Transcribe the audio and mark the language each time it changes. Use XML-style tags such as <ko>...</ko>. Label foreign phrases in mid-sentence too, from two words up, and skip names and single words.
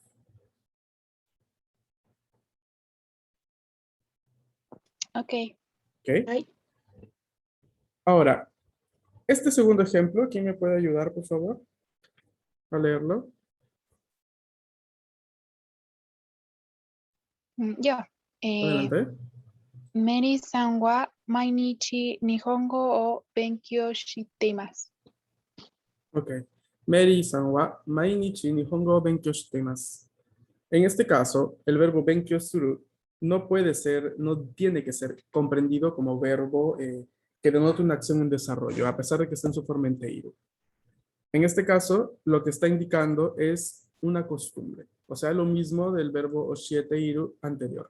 <en>Ok. Ok.</en> <es>Ay, Ahora, este segundo ejemplo, ¿quién me puede ayudar, por favor, a leerlo? Yo. Adelante.</es> <ja>メアリーさんは毎日日本語を勉強しています.</ja> <en>Ok.</en> <ja>メアリーさんは毎日日本語を勉強しています.</ja> <es>En este caso, el verbo</es> <ja>勉強する</ja> <es>no puede ser, no tiene que ser comprendido como verbo que denota una acción en desarrollo, a pesar de que está en su forma en teiru. En este caso, lo que está indicando es una costumbre, o sea, lo mismo del verbo oshieteiru anterior.</es>